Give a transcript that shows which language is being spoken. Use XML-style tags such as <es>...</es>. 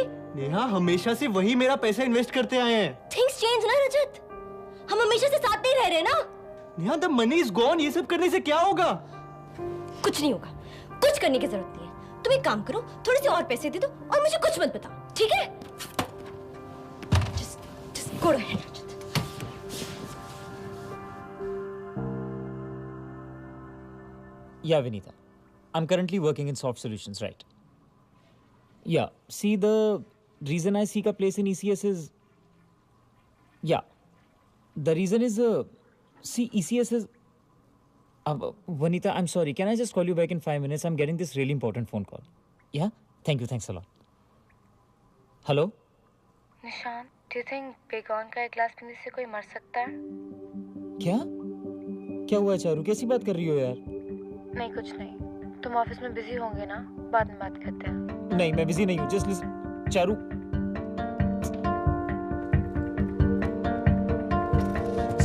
<hi>नेहा, हमेशा से वही मेरा पैसा इन्वेस्ट करते आए हैं।</hi> <en>Things change</en> <hi>ना रजत, हम हमेशा से साथ नहीं रह रहे ना। Neha,</hi> <en>the money is gone,</en> <hi>ये सब करने से क्या होगा? कुछ नहीं होगा, कुछ करने की जरूरत नहीं है। तुम एक काम करो, थोड़े से और पैसे दे दो और मुझे कुछ मत बताओ, ठीक है?</hi> <en>Just go ahead, Rajat. Yeah, Vinita. I'm currently working in soft solutions, right? Yeah. See, the reason I seek a place in ECS is... Yeah. The reason is... see, ECS is... Vanita, I'm sorry. Can I just call you back in 5 minutes? I'm getting this really important phone call. Yeah? Thank you. Thanks a lot. Hello?</en> <hi>निशान,</hi> <en>do you think</en> <hi>बेगौन का एक गिलास पीने से कोई मर सकता है? क्या? क्या हुआ चारू? कैसी बात कर रही हो यार? नहीं, कुछ नहीं। तुम ऑफिस में बिजी होंगे ना? बाद में बात करते हैं। नहीं, मैं बिजी नहीं हूँ।</hi> <en>just listen,</en> <hi>Charu.</hi>